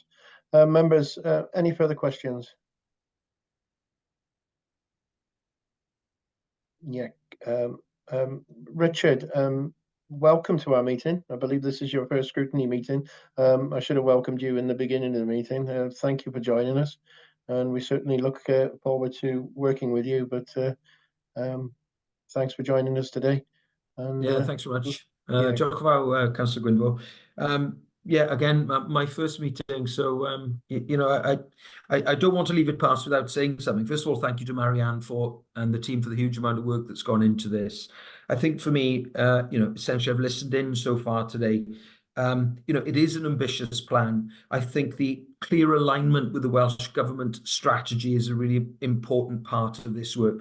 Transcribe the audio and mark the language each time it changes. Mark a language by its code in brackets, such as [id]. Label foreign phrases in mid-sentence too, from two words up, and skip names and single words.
[en] Members, any further questions? Yeah, Richard, welcome to our meeting. I believe this is your first scrutiny meeting. I should have welcomed you in the beginning of the meeting. Thank you for joining us, and we certainly look forward to working with you. But thanks for joining us today. And, yeah, thanks very much. [cy] Diolch yn fawr, Councillor Gwynfor. [en] Yeah, again, my first meeting. So, you know, I don't want to leave it past without saying something. First of all, thank you to Marianne and the team for the huge amount of work that's gone into this. I think for me, you know, essentially I've listened in so far today. You know, it is an ambitious plan. I think the clear alignment with the Welsh Government strategy is a really important part of this work.